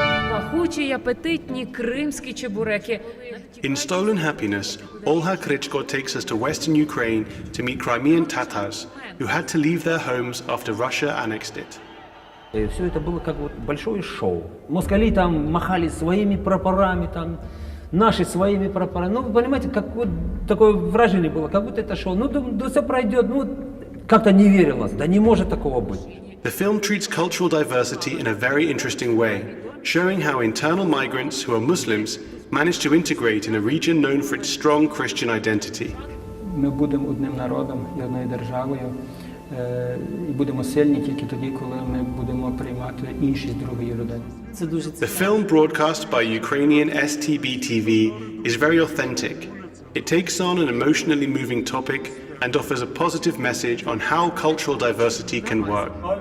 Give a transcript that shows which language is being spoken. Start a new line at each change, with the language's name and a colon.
Ukrainian: пахучі й апетитні кримські чебуреки.
English: In Stolen Happiness, Olha Krychko takes us to western Ukraine to meet Crimean Tatars who had to leave their homes after Russia annexed it.
Russian: И все это было как вот большое шоу. Москали там махали своими прапорами, там, наши своими прапорами. Ну, вы понимаете, как вот такое выражение было, как будто это шоу. Ну, да все пройдет, ну, как-то не верилось, да не может такого быть.
English: The film treats cultural diversity in a very interesting way, showing how internal migrants who are Muslims manage to integrate in a region known for its strong Christian identity.
Ukrainian: Ми будемо одним народом і одною державою, і будемо сильні тільки тоді, коли ми будемо приймати іншість другої родини.
English: The film broadcast by Ukrainian STB TV is very authentic. It takes on an emotionally moving topic and offers a positive message on how cultural diversity can work.